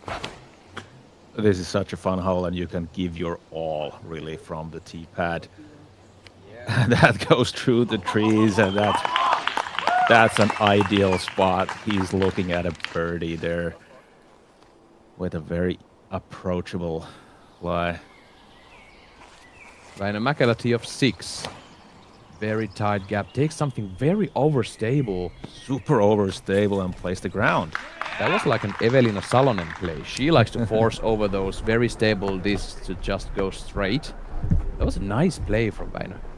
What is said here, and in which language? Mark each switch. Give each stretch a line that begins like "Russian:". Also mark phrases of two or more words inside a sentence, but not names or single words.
English: This is such a fun hole, and you can give your all, really, from the tee pad. And that goes through the trees, and that's an ideal spot. He's looking at a birdie there with a very approachable lie. Väinö Mäkelä tee of 6. Very tight gap. Takes something very overstable. Super overstable and plays the ground. That was like an Evelina Salonen play. She likes to force over those very stable discs to just go straight. That was a nice play from Väinö.